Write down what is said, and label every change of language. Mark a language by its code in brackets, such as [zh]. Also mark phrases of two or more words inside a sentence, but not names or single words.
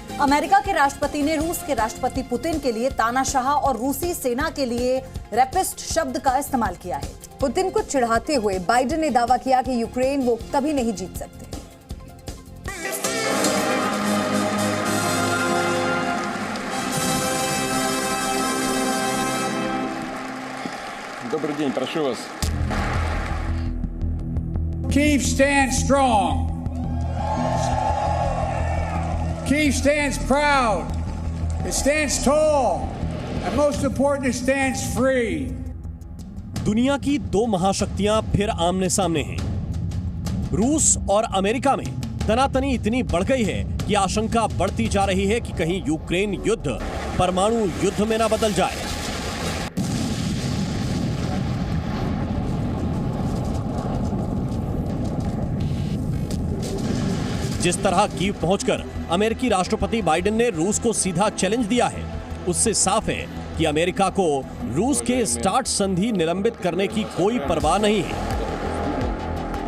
[hi] अमेरिका के राष्ट्रपति ने रूस के राष्ट्रपति पुतिन के लिए तानाशाह और रूसी सेना के लिए रैपिस्ट शब्द का इस्तेमाल किया है। पुतिन को चिढ़ाते हुए बाइडेन ने दावा किया कि यूक्रेन वो कभी नहीं जीत सकते। [ru] Добрый день, прошу вас. [en] Kyiv stands strong. Kyiv stands proud. It stands tall. And most important, it stands free. [hi] दुनिया की दो महाशक्तियां फिर आमने सामने हैं। रूस और अमेरिका में तनातनी इतनी बढ़ गई है कि आशंका बढ़ती जा रही है कि कहीं यूक्रेन युद्ध परमाणु युद्ध में ना बदल जाए। जिस तरह कीव पहुंचकर अमेरिकी राष्ट्रपति बाइडेन ने रूस को सीधा चैलेंज दिया है, उससे साफ है कि अमेरिका को रूस के स्टार्ट संधि निलंबित करने की कोई परवाह नहीं है।